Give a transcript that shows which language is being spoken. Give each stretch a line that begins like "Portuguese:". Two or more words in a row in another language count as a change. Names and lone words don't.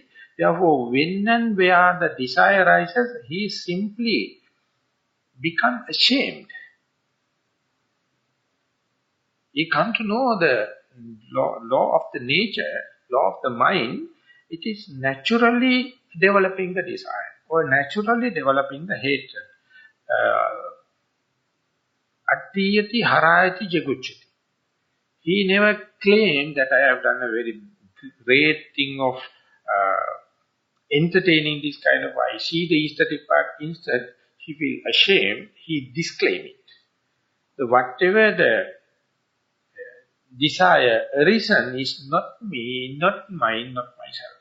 English: Therefore, when and where the desire arises, he simply become ashamed. He come to know the law of the nature, law of the mind. It is naturally developing the desire or naturally developing the hatred.
Pali: Attiyati harayati jagucchati.
English: He never claimed that I have done a very great thing of entertaining this kind of, I see the aesthetic part. Instead, he feels ashamed, he disclaims it. So whatever the desire arisen is not me, not mine, not myself.